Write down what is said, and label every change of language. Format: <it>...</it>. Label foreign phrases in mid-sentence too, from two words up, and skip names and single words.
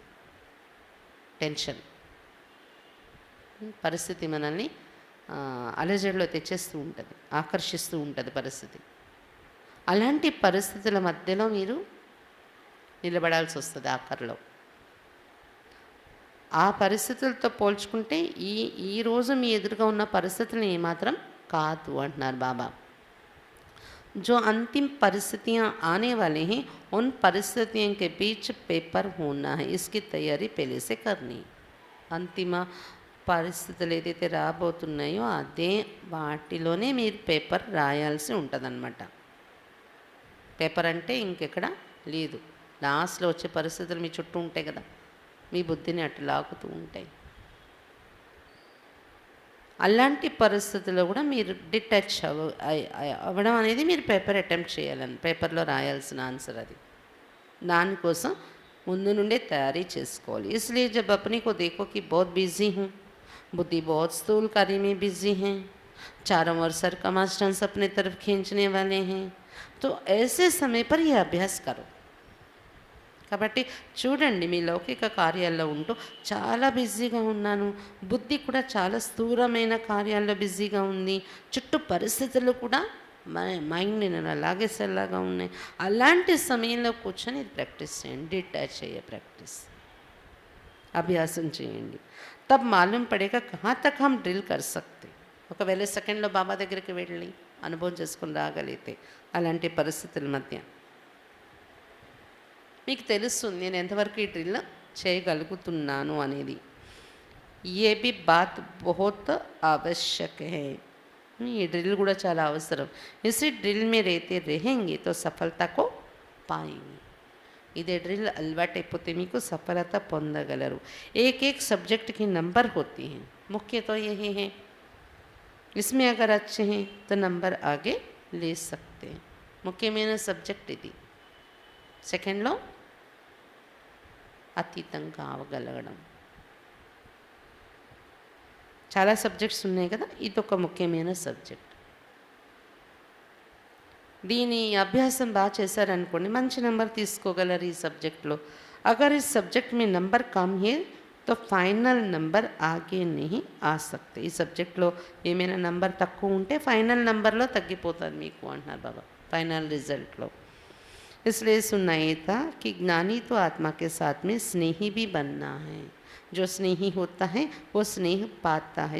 <te>టెన్షన్ పరిస్థితి మనల్ని అలజడిలో తెచ్చేస్తూ ఉంటుంది, ఆకర్షిస్తూ ఉంటుంది పరిస్థితి. అలాంటి పరిస్థితుల మధ్యలో మీరు నిలబడాల్సి వస్తుంది ఆఖరిలో. ఆ పరిస్థితులతో పోల్చుకుంటే ఈరోజు మీ ఎదురుగా ఉన్న పరిస్థితులు ఏమాత్రం కాదు అంటున్నారు బాబా.</te> <hi>जो अंतिम परिस्थितियां आने वाले हैं उन परिस्थितियों के बीच पेपर होना है, इसकी तैयारी पहले से करनी.</hi> <te>అంతిమ పరిస్థితులు ఏదైతే రాబోతున్నాయో అదే వాటిలోనే మీరు పేపర్ రాయాల్సి ఉంటుందన్నమాట. పేపర్ అంటే ఇంకెక్కడ లేదు. లాస్ట్లో వచ్చే పరిస్థితులు మీ చుట్టూ ఉంటాయి కదా, మీ బుద్ధిని అటు లాగుతూ ఉంటాయి. అలాంటి పరిస్థితుల్లో కూడా మీరు డిటాచ్ అవ్వడం అనేది మీరు</te> <en>paper attempt</en> <te>చేయాలని, పేపర్లో రాయాల్సిన ఆన్సర్ అది. దానికోసం ముందు నుండే తయారీ చేసుకోవాలి.</te> <hi>इसलिए जब अपने को देखो कि बहुत बिजी हूँ, बुद्धि बहुत स्थूल कार्य में बिजी हैं, चारों ओर सर्कमस्टेंस अपने तरफ खींचने वाले हैं, तो ऐसे समय पर यह अभ्यास करो.</hi> <te>కాబట్టి చూడండి, మీ లౌకిక కార్యాల్లో ఉంటూ చాలా బిజీగా ఉన్నాను, బుద్ధి కూడా చాలా స్థూలమైన కార్యాల్లో బిజీగా ఉంది, చుట్టూ పరిస్థితులు కూడా మైండ్ నేను లాగేసేలాగా ఉన్నాయి. అలాంటి సమయంలో కూర్చొని ఇది ప్రాక్టీస్ చేయండి. డిటాచ్ అయ్యే ప్రాక్టీస్ అభ్యాసం చేయండి.</te> <hi>तब मालूम पड़ेगा कहाँ तक हम ड्रिल कर सकते.</hi> <te>ఒకవేళ సెకండ్లో బాబా దగ్గరికి వెళ్ళి అనుభవం చేసుకుని రాగలిగితే అలాంటి పరిస్థితుల మధ్య మీకు తెలుస్తుంది నేను ఎంతవరకు ఈ డ్రిల్ చేయగలుగుతున్నాను అనేది.</te> <hi>ये भी बात बहुत आवश्यक है.</hi> <te>ఈ డ్రిల్ కూడా చాలా అవసరం.</te> <hi>इसी ड्रिल में रहते रहेंगे तो सफलता को पाएंगे.</hi> <te>ఇదే డ్రిల్ అలవాటైపోతే మీకు సఫలత పొందగలరు.</te> <hi>एक एक सब्जेक्ट की नंबर होती हैं, मुख्य तो यही है. इसमें अगर अच्छे हैं तो नंबर आगे ले सकते हैं.</hi> <te>ముఖ్యమైన సబ్జెక్ట్ ఇది. సెకండ్లో అతీతంగా అవగలగడం. చాలా సబ్జెక్ట్స్ ఉన్నాయి కదా, ఇది ఒక ముఖ్యమైన సబ్జెక్ట్. దీని అభ్యాసం బాగా చేశారనుకోండి మంచి నెంబర్ తీసుకోగలరు ఈ సబ్జెక్ట్లో.</te> <hi>अगर इस सब्जेक्ट में नंबर कम है तो फाइनल नंबर आगे नहीं आ सकते.</hi> <te>ఈ సబ్జెక్ట్లో ఏమైనా నంబర్ తక్కువ ఉంటే ఫైనల్ నంబర్లో తగ్గిపోతుంది మీకు అంటున్నారు బాబా, ఫైనల్ రిజల్ట్లో.</te> <hi>इसलिए सुनाई था कि ज्ञानी तो आत्मा के साथ में स्नेही भी बनना है. जो स्नेही होता है वो स्नेह पाता है.</hi>